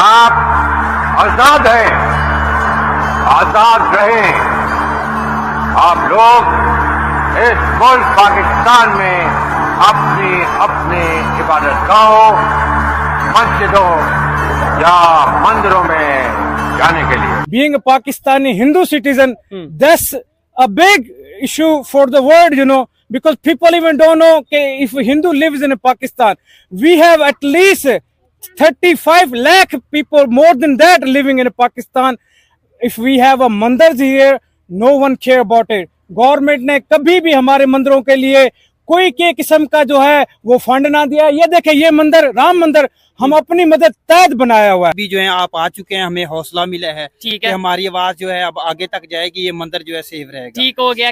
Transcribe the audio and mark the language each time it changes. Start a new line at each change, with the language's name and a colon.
Hindi: आप आजाद हैं, आजाद रहें। आप लोग इस मुल्क पाकिस्तान में अपनी अपनी इबादत गाहों, मस्जिदों या मंदिरों में जाने के लिए
English: being a Pakistani Hindu citizen, that's a big issue for the world, you know, because people even don't know okay, if a Hindu lives in Pakistan. We have at least 35 lakh people, more than that, living in Pakistan. If we have a mandirs here, no one care about it.
Hindi: Government ने कभी भी हमारे मंदिरों के लिए कोई के किस्म का जो है वो फंड ना दिया। ये देखे, ये मंदिर राम मंदिर हम अपनी मदद तहत बनाया हुआ है। अभी जो है आप आ चुके हैं, हमें हौसला मिला है ठीक कि है, हमारी आवाज जो है अब आगे तक जाएगी, ये मंदिर जो है सेफ रहेगा। ठीक हो गया।